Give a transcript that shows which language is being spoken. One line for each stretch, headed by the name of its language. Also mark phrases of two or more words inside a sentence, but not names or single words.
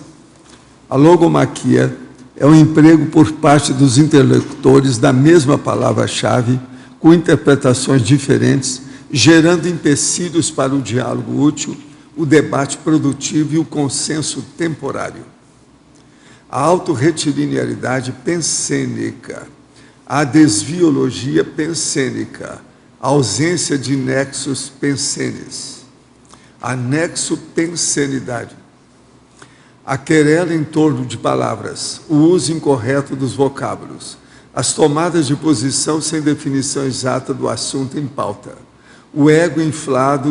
Portuguese: A logomaquia é um emprego por parte dos interlocutores da mesma palavra-chave, com interpretações diferentes, gerando empecilhos para o diálogo útil, o debate produtivo e o consenso temporário. A autorretilinearidade pensênica, a desviologia pensênica, a ausência de nexos pensênis, a nexopensenidade, a querela em torno de palavras, o uso incorreto dos vocábulos, as tomadas de posição sem definição exata do assunto em pauta, o ego inflado